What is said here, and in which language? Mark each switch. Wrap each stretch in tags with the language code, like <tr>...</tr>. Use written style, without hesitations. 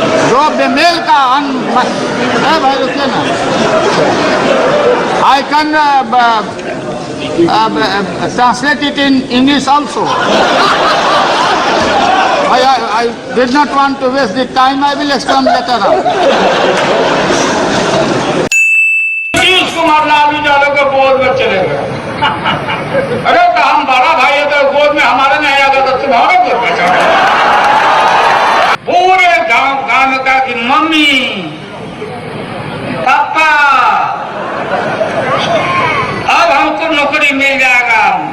<hi>जो बेमेल का भाई रुकिए ना,</hi> <en>I can translate it in English also. I did not want to waste the time. I will explain later on.</en> <hi>Kumar Lalu Yadav के गोद में चले गए। अरे तो हम बड़ा भाई है तो गोद में हमारे नहीं आएगा तो तुम्हारे गोद में चले। पूरे गांव में कहा कि मम्मी पापा अब हमको नौकरी मिल जाएगा।</hi>